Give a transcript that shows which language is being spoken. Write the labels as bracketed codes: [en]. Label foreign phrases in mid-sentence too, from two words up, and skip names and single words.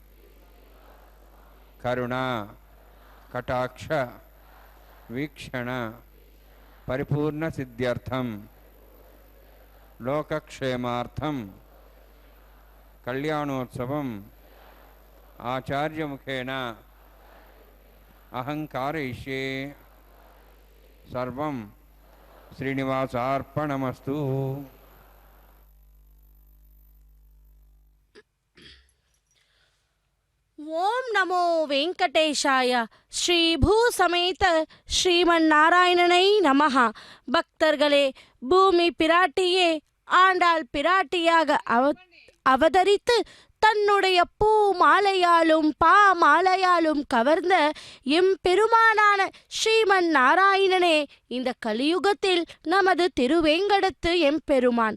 [sa] కరుణా కటాక్ష వీక్షణ పరిపూర్ణ సిద్ధ్యర్థం లోకక్షేమార్థం కళ్యాణోత్సవం ఆచార్యముఖేన అహంకారయిష్యే. సర్వం శ్రీనివాసార్పణమస్తు. ఓం నమో వెంకటేశాయ. ஸ்ரீ பூ சமேத ஸ்ரீமன்னாராயணனை நமஹ. [ta] பக்தர்களே, பூமி பிராட்டியே ஆண்டாள் பிராட்டியாக அவதரித்து தன்னுடைய பூ மாலையாலும் பா மாலையாலும் கவர்ந்த எம்பெருமானான ஸ்ரீமன் நாராயணனே இந்த கலியுகத்தில் நமது திருவேங்கடத்து எம்பெருமான்.